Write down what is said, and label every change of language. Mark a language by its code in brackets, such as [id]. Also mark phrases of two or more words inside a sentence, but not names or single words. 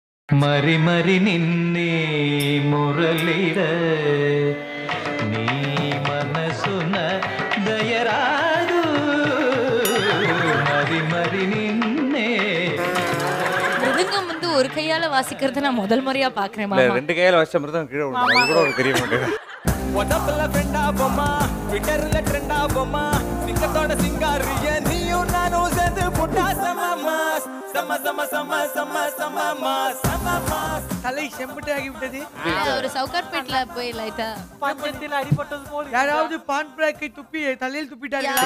[te] మరి మరి నిన్నే మురళిడ నీ మనసున దయరాదు మరి మరి నిన్నే [ta] மிருதங்கம் வந்து ஒரு கையால வாசிக்கிறது நான் முதல் முறையா பாக்குறேன் இல்ல, மாமா. 2 கையால வச்ச மிருதம் கீழே விழுந்துரும். அது கூட ஒரு பெரிய மாட்டேன். WhatsAppல friend ஆவோமா, Twitterல trend ஆவோமா, சிங்கத்தோட சிங்காரிய நீயும் நானும் சேர்ந்து புட்டா சமமாஸ் சம சம சம சம சம சமமாஸ் தலை செம்பட்டு ஆகிவிட்டது. ஒரு சவுகார்பேட்ல போய் லைட்டா பஞ்சத்தில் அடிபட்டது போல யாராவது பான் பிராக்கை துப்பி தலையில் துப்பிட்டார்களா?